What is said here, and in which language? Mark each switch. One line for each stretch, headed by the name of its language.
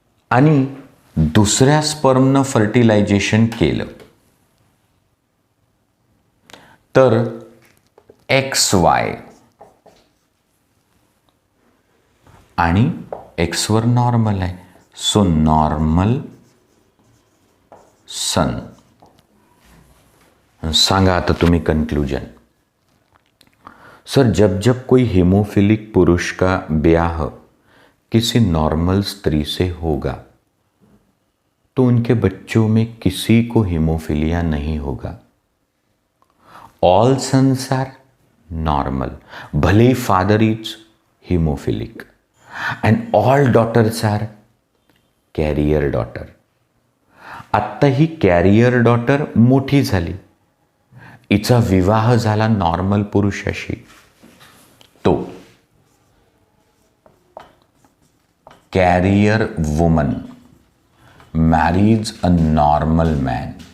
Marathi: आणि दुसऱ्या स्पर्मनं फर्टिलायझेशन केलं तर एक्स वाय आणि एक्सवर नॉर्मल आहे, सो नॉर्मल सन. सांगा आता तुम्ही कंक्लूजन.
Hindi: सर, जब जब कोई हीमोफिलिक पुरुष का ब्याह किसी नॉर्मल स्त्री से होगा तो उनके बच्चों में किसी को हीमोफिलिया नहीं होगा.
English: All sons are normal, भले father is haemophilic, and all daughters are carrier daughter.
Marathi: आत्ता ही कॅरियर डॉटर मोठी झाली, हिचा विवाह झाला नॉर्मल पुरुषाशी, तो carrier woman
English: marries a normal man.